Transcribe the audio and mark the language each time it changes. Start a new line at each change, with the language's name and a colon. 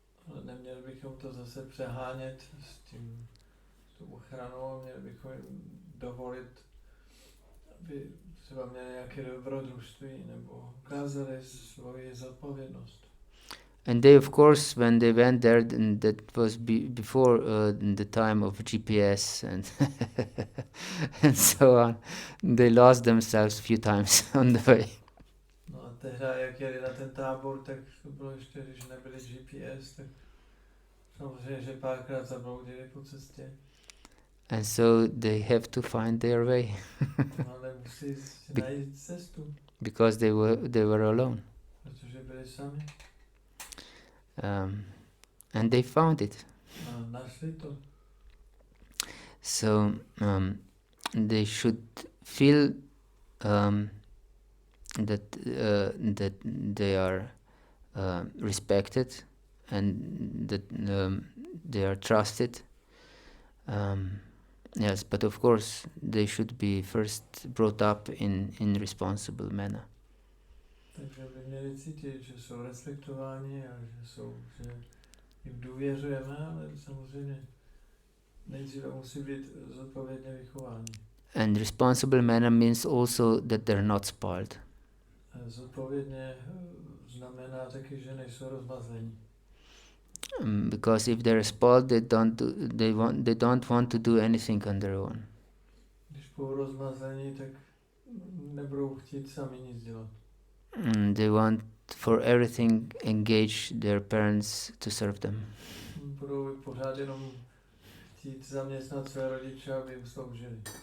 Czech: Ale neměli bychom to zase přehánět s tou ochranou, měli bychom jim dovolit, aby třeba měli nějaké dobrodružství nebo ukázali svoji zodpovědnost.
English: And they, of course, when they went there, that was before the time of GPS and and so on, they lost themselves a few times on the way.
Czech: No a tehda, jak jeli na ten tábor, tak to bylo ještě, když nebyly GPS, tak samozřejmě, že párkrát zabloudili po cestě.
English: And so they have to find their way.
Czech: Ale musí najít cestu.
English: Because they were alone.
Czech: Protože byli sami.
English: And they found it.
Czech: A našli to.
English: So they should feel that they are respected and that they are trusted. Yes, but of course they should be first brought up in responsible manner.
Czech: Takže by měli cítit, že jsou respektováni a že jim důvěřujeme, ale samozřejmě nejdříve musí být zodpovědně vychováni.
English: And responsible manner means also that they're not spoiled.
Czech: Zodpovědně znamená taky, že nejsou rozmazlení.
English: Because if they're spoiled, they don't want to do anything on their own.
Czech: Když budou rozmazlení, tak nebudou chtít sami nic dělat.
English: They want for everything engage their parents to serve them.
Czech: Budou pořád jenom chtít zaměstnat své rodiče, aby jim sloužili.